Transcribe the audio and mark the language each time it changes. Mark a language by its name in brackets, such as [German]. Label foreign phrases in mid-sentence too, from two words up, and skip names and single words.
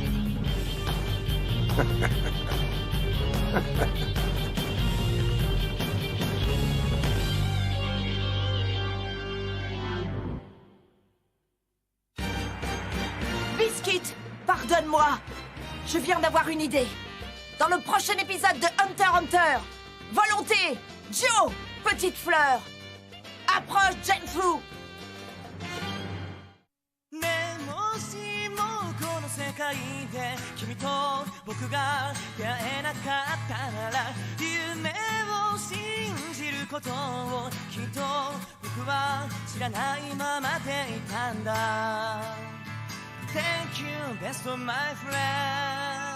[French] Biscuit, pardonne-moi. Je viens d'avoir une idée. Dans le prochain épisode de Hunter x Hunter, Volonté, Joe, Petite Fleur, approche Genfu. [Japanese] ねえもしもこの世界で君と僕が出会えなかったなら夢を信じることをきっと僕は知らないままでいたんだ [English] Thank you best of my friend